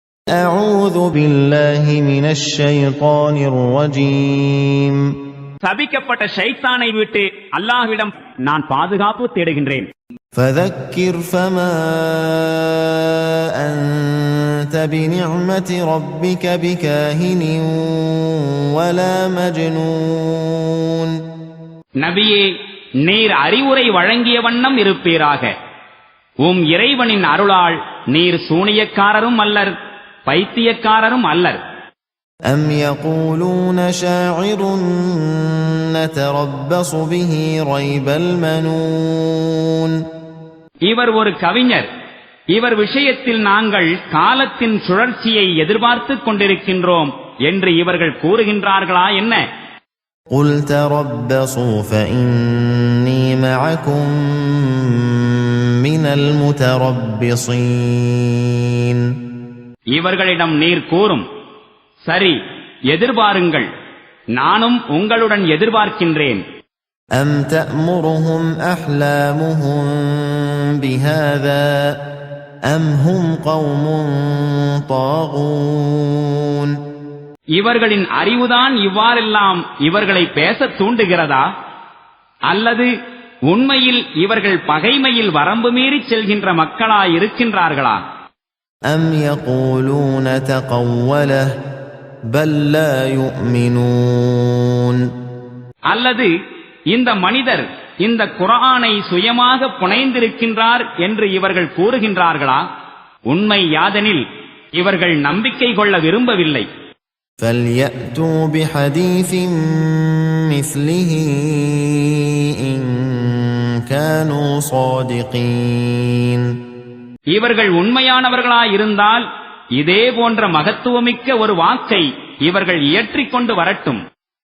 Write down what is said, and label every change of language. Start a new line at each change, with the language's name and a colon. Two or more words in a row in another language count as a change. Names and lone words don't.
Arabic: أعوذ بالله من الشيطان الرجيم.
Tamil: சபிக்கப்பட்ட ஷைத்தானை விட்டு அல்லாஹ்விடம் நான் பாதுகாப்பு தேடுகின்றேன்.
Arabic: فذكر فما أنت بنعمة ربك بكاهن ولا مجنون.
Tamil: நபியே, நீர் அறிவுரை வழங்கிய வண்ணம் இருப்பீராக. உம் இறைவனின் அருளால் நீர் சூனியக்காரரும் அல்லர், பைத்தியக்காரரும் அல்லர்.
Arabic: أم يقولون شاعر نتربص به ريب المنون.
Tamil: இவர் ஒரு கவிஞர், இவர் விஷயத்தில் நாங்கள் காலத்தின் சுழற்சியை எதிர்பார்த்துக் கொண்டிருக்கின்றோம் என்று இவர்கள் கூறுகின்றார்களா என்ன?
Arabic: قل تربصوا فإني معكم من المتربصين.
Tamil: இவர்களிடம் நீர் கூறும், சரி, எதிர்பாருங்கள், நானும் உங்களுடன் எதிர்பார்க்கின்றேன்.
Arabic: أم تأمرهم أحلامهم بهذا أم هم قوم طاغون.
Tamil: இவர்களின் அறிவுதான் இவ்வாறெல்லாம் இவர்களை பேசத் தூண்டுகிறதா? அல்லது உண்மையில் இவர்கள் பகைமையில் வரம்பு மீறிச் செல்கின்ற மக்களாயிருக்கின்றார்களா?
Arabic: أم يقولون تقوله بل لا يؤمنون.
Tamil: அல்லது இந்த மனிதர் இந்த குர்ஆனை சுயமாக புனைந்திருக்கின்றார் என்று இவர்கள் கூறுகின்றார்களா? உண்மை யாதெனில் இவர்கள் நம்பிக்கை கொள்ள விரும்பவில்லை.
Arabic: فليأتوا بحديث مثله إن كانوا صادقين.
Tamil: இவர்கள் உண்மையானவர்களாயிருந்தால் இதே போன்ற மகத்துவமிக்க ஒரு வாக்கை இவர்கள் இயற்றிக் கொண்டு வரட்டும்.